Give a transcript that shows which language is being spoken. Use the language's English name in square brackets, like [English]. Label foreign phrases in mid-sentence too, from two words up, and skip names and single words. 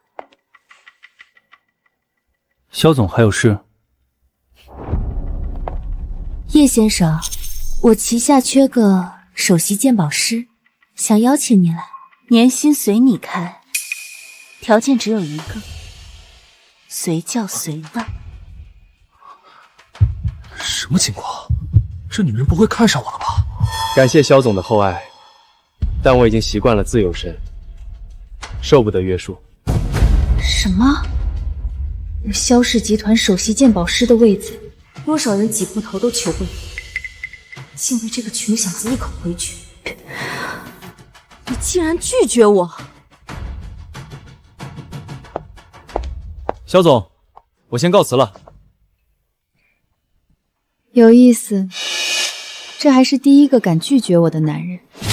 [Chinese] 蕭總還有事？葉先生，我旗下缺個首席鑑寶師，想邀請你來，年薪隨你開，條件只有一個， 隨叫隨問。什麼情況？这女人不会看上我了吧？感謝萧总的厚爱，但我已经習慣了自由身，受不得約束。什么？有萧氏集团首席鉴宝師的位子，多少人擠破頭都求不了，竟為這個窮小子一口回絕。你竟然拒絕我！萧總，我先告辭了。有意思，这還是第一個敢拒絕我的男人。